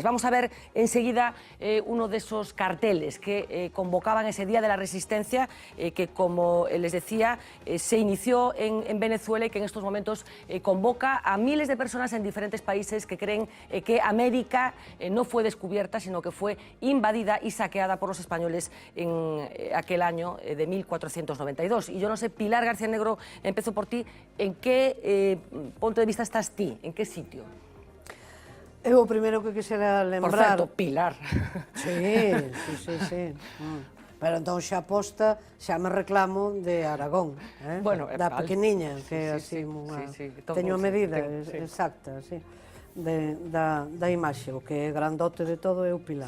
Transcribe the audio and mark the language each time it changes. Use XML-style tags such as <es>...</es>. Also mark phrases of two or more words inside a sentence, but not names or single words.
<es>Vamos a ver enseguida uno de esos carteles que convocaban ese Día de la Resistencia, que, como les decía, se inició en Venezuela y que en estos momentos convoca a miles de personas en diferentes países que creen que América no fue descubierta, sino que fue invadida y saqueada por los españoles en aquel año de 1492. Y yo no sé, Pilar García Negro, empiezo por ti. ¿En qué punto de vista estás ti? ¿En qué sitio?</es> <gl>Eu o primeiro que quixera lembrar... Por certo, Pilar. Sí. Pero entón xa posta, xa me reclamo de Aragón, Bueno, da pequeniña, que sí, así unha... sí, Teño a medida sí. exacta, sí, da imaxe, o que é grandote de todo é o pilar,</gl>